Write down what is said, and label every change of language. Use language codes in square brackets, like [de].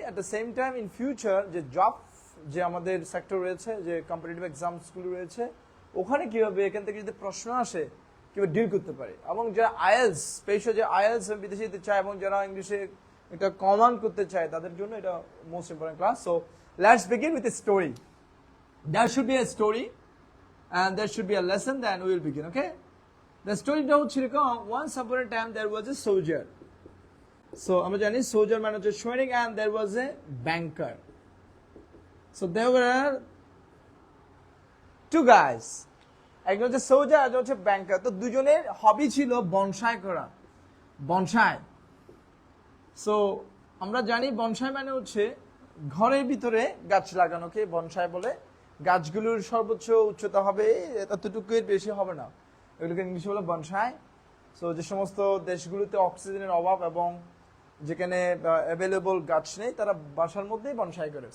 [en] at the same time in future [bn] যে job যে আমাদের সেক্টর রয়েছে, যে কম্পিটিটিভ এক্সামসগুলো রয়েছে, ওখানে কিভাবে এখান থেকে যদি প্রশ্ন আসে কিভাবে ডিল করতে পারি। এবং যারা আইএলস, স্পেশাল যে আইএলস বিদেশে যেতে চায় এবং যারা ইংলিশে এটা কমান্ড করতে চায় তাদের জন্য এটা [en] Most important class. So let's begin with a story. There should be a story and there should be a lesson, then we will begin. Okay, the story [bn] হচ্ছে এরকম, [en] once upon a time there was a soldier. So [bn] আমরা জানি soldier মানে হচ্ছে সৈনিক, [en] and there was a banker. So there were two guys, [bn] একজন হচ্ছে soldier আর একজন হচ্ছে banker। তো দুজনের হবি ছিল বনসাই করা, বনসাই। সো আমরা জানি বনসাই মানে হচ্ছে ঘরের ভিতরে গাছ লাগানোকে বনসাই বলে। গাছগুলোর সর্বোচ্চ উচ্চতা হবে এতটুকুর বেশি হবে না, এগুলোকে ইংলিশে বলে বনসাই। সো যে সমস্ত দেশগুলোতে অক্সিজেনের অভাব এবং যেখানে অ্যাভেলেবল গাছ নেই তারা বাসার মধ্যেই বনসাই করে।